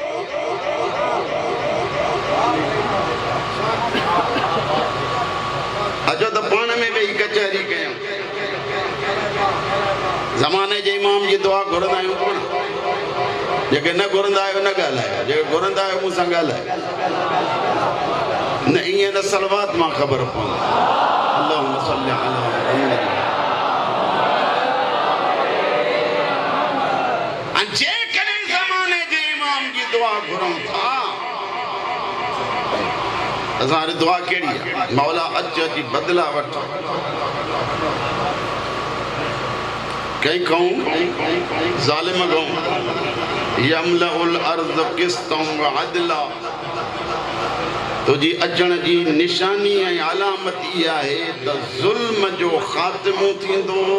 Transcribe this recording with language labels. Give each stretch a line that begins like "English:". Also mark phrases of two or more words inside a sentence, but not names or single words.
Sindhi: अचो त पाण में वेही कचहरी कयूं ज़माने जे इमाम जी दुआ घुरंदा आहियूं कोन जेके न घुरंदा आहियो न ॻाल्हायो जेके घुरंदा आहियो मूंसां ॻाल्हायो न ईअं न सलवात मां ख़बर पवंदी
Arabic: اللهم صل على محمد
Sindhi: जेकॾहिं ज़माने जे इमाम जी दुआ घुरूं था असां दुआ कहिड़ी आहे मौला अची बदिला वठ कंहिं कहूं ज़ालिम कहूं
Arabic: يملأ الأرض قسطا وعدلا
Sindhi: तुंहिंजी अचण जी निशानी ऐं अलामत इहा आहे त ज़ुल्म जो ख़ात्मो थींदो